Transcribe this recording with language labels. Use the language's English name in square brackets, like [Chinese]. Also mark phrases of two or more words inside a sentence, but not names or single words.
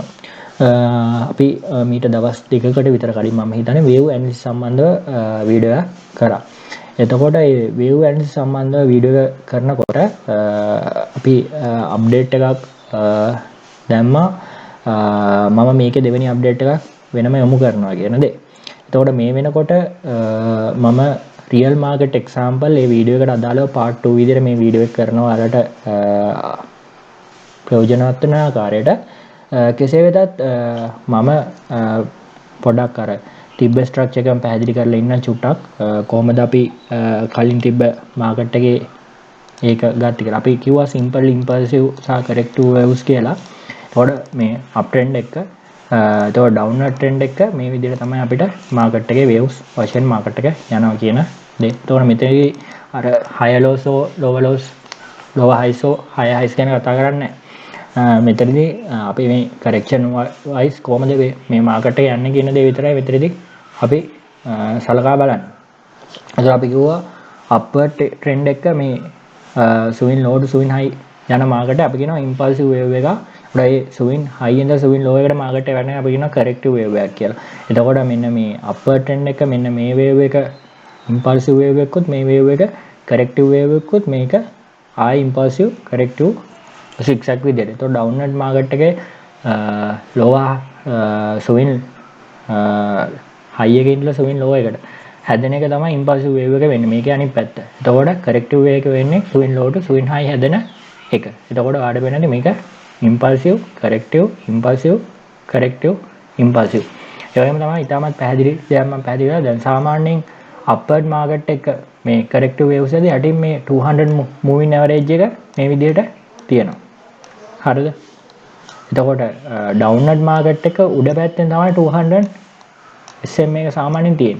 [Sinhala] අපි මීට දවස් දෙකකට විතර කලින් මම හිතන්නේ [English] wave analysis [Sinhala] සම්බන්ධව වීඩියෝ එකක් කරා. එතකොට මේ [English] wave analysis [Sinhala] සම්බන්ධව වීඩියෝ එක කරනකොට අපි අප්ඩේට් එකක් දැම්මා. මම මේකේ දෙවෙනි අප්ඩේට් එකක් වෙනම යොමු කරනවා කියන දේ. එතකොට මේ වෙනකොට මම [English] real market example [Sinhala] මේ වීඩියෝ එකට අදාළව part 2 විදිහට මේ වීඩියෝ එක කරනවා අරට ප්‍රයෝජනවත් වෙන ආකාරයට කෙසේ වෙතත් මම පොඩක් අර තිබ්බ ස්ට්‍රක්චර් එකම පැහැදිලි කරලා ඉන්න චුට්ටක් කොහොමද අපි කලින් තිබ්බ මාකට් එකේ ඒක ගත්ත කියලා. අපි කිව්වා [English] simple impulsive [Sinhala] සහ [English] corrective waves [Sinhala] කියලා. එතකොට මේ [English] up trend [Sinhala] එක එතකොට [English] downward trend [Sinhala] එක මේ විදිහට තමයි අපිට මාකට් එකේ waves වශයෙන් මාකට් එක යනවා කියන දේ. එතකොට මෙතනදී අර [English] higher lows lower lows lower highs higher highs [Sinhala] ගැන කතා කරන්නේ නැහැ. මෙතනදී අපි මේ [English] correction wise [Sinhala] කොහොමද මේ මාකට් එක යන්නේ කියන දේ විතරයි මෙතනදී අපි සලකා බලන්නේ. එතකොට අපි කිව්වා [English] upward trend [Sinhala] එක මේ [English] swing low to swing high [Sinhala] යන මාකට් අපි කියනවා [English] impulsive wave [Sinhala] එකක්. ඒ [English] swing high [Sinhala] ඉඳලා [English] swing low [Sinhala] එකට මාකට් එක යන්නේ අපි කියනවා [English] corrective wave [Sinhala] එකක් කියලා. එතකොට මෙන්න මේ [English] upward trend [Sinhala] එක මෙන්න මේ wave එක [English] impulsive wave [Sinhala] එකකුත් මේ wave එක [English] corrective wave [Sinhala] එකකුත් මේක ආයි [English] impulsive corrective zigzag [Sinhala] විදිහට. එතකොට [English] downward market [Sinhala] එකේ [English] lower swing high [Sinhala] එකේ ඉඳලා [English] swing low [Sinhala] එකට හැදෙන එක තමයි [English] impulsive wave [Sinhala] එක වෙන්නේ. මේකේ අනිත් පැත්ත. එතකොට [English] corrective wave [Sinhala] එක වෙන්නේ [English] swing low to swing high [Sinhala] හැදෙන එක. එතකොට ඔයාලට වෙන්නේ මේක [English] impulsive corrective impulsive corrective impulsive. [Sinhala] ඒ වගේම තමයි ඊටමත් පැහැදිලි දෙයක් මම පැහැදිලි කරා. දැන් සාමාන්‍යයෙන් [English] upward market [Sinhala] එක මේ [English] corrective waves [Sinhala] එකදී යටින් මේ 200 [English] moving average [Sinhala] එක මේ විදිහට තියෙනවා. හරිද? එතකොට [English] downward market [Sinhala] එක උඩ පැත්තෙන් තමයි 200 SM එක සාමාන්‍යයෙන් තියෙන්නේ.